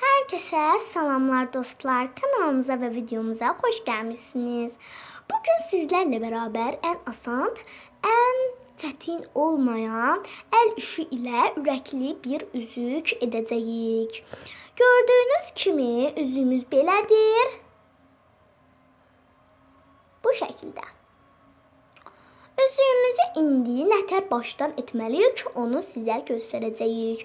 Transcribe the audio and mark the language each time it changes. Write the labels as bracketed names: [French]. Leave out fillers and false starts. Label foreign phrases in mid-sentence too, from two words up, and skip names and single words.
[Turkish] Herkese selamlar dostlar. Kanalımıza ve videomuza hoş gelmişsiniz. Bugün sizlerle beraber en asan, en çətin olmayan el işi ile [Azerbaijani] ürəkli bir üzük edəcəyik. Gördüğünüz kimi üzüğümüz belədir. [Turkish] Bu şekilde. [Azerbaijani] Üzüyümüzü indi nətər başdan etməliyik onu sizə göstərəcəyik.